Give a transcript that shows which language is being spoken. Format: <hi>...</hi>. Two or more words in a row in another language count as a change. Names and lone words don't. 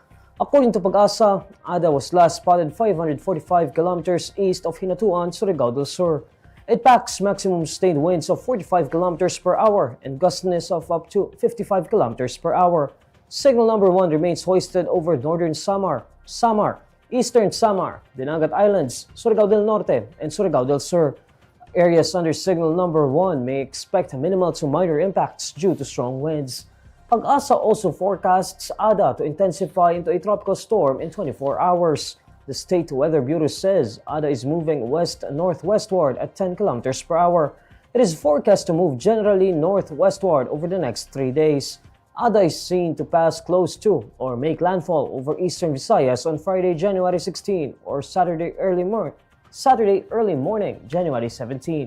<en>According to Pag-asa, Ada was last spotted 545 kilometers east of Hinatuan, Surigao del Sur. It packs maximum sustained winds of 45 kilometers per hour and gustiness of up to 55 kilometers per hour. Signal number 1 remains hoisted over northern Samar, eastern Samar, Dinagat Islands, Surigao del Norte, and Surigao del Sur. Areas under signal number 1 may expect minimal to minor impacts due to strong winds. Pag-asa also forecasts Ada to intensify into a tropical storm in 24 hours. The State Weather Bureau says Ada is moving west-northwestward at 10 kilometers per hour. It is forecast to move generally northwestward over the next 3 days. Ada is seen to pass close to or make landfall over eastern Visayas on Friday, January 16 or Saturday early morning, January 17.</en>